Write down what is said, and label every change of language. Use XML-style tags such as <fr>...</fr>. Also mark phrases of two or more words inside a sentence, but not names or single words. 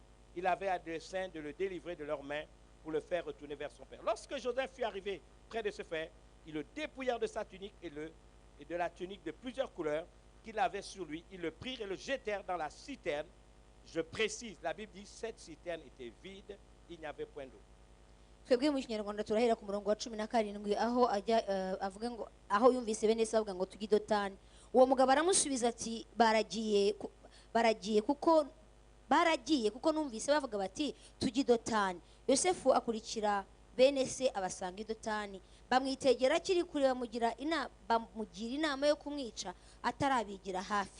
<fr>Il avait à dessein de le délivrer de leurs mains pour le faire retourner vers son père. Lorsque Joseph fut arrivé près de ce frère, ils le dépouillèrent de sa tunique et de la tunique de plusieurs couleurs qu'il avait sur lui. Ils le prirent et le jetèrent dans la citerne. Je précise, la Bible dit cette citerne était vide, il n'y avait point d'eau.</fr> <rw>Twebwe mu Kinyarwanda turahera ku murongo wa 17 aho ajya avuga ngo aho yumvise bene se bavuga ngo tujye i Dotani. Uwo mugabo aramusubiza ati baragiye kuko numvise bavuga bati tujye i Dotani. Yosefu akurikira bene se abasanga i Dotani, bamwitegera akiri kure, bamugira inama yo kumwica atarabigira hafi.</rw>